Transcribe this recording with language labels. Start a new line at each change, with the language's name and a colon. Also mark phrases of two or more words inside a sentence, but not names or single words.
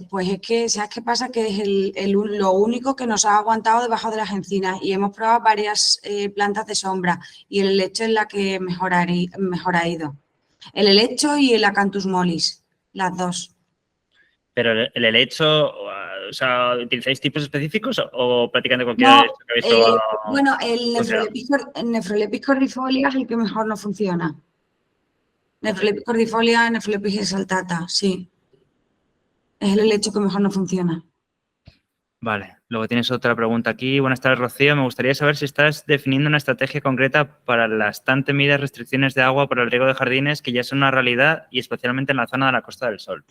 Spanish: Pues es que, ¿sabes qué pasa? Que es lo único que nos ha aguantado debajo de las encinas y hemos probado varias plantas de sombra y el helecho es la que mejor ha ido. El helecho y el Acanthus mollis, las dos. Pero el helecho, o sea, ¿utilizáis tipos específicos o prácticamente cualquiera No, de estos que habéis probado? bueno, el Nefrolepis cordifolia es el que mejor no funciona. Nefrolepis cordifolia, Nefrolepis exaltata, sí. Es el helecho que mejor no funciona. Vale, luego tienes otra pregunta aquí. Buenas tardes, Rocío. Me gustaría saber si estás definiendo una estrategia concreta para las tan temidas restricciones de agua para el riego de jardines que ya son una realidad y especialmente en la zona de la Costa del Sol.